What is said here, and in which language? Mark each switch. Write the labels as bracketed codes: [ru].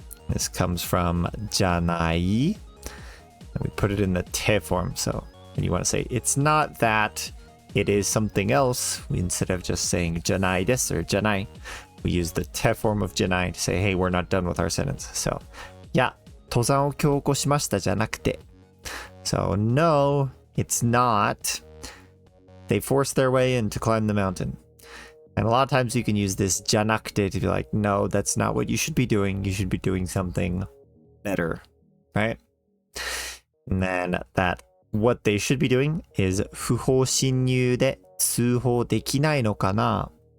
[en] This comes from じゃない. And we put it in the te form. So when you want to say it's not that, it is something else, instead of just saying じゃないです or じゃない, we use the te form of じゃない to say, hey, we're not done with our sentence. [ja] So, いや、登山を強行しましたじゃなくて. [en] So, no, it's not. They forced their way in to climb the mountain. And a lot of times you can use this じゃなくて to be like, no, that's not what you should be doing. You should be doing something better, right? And then that what they should be doing is [ja] 不法侵入で通報できないのかな?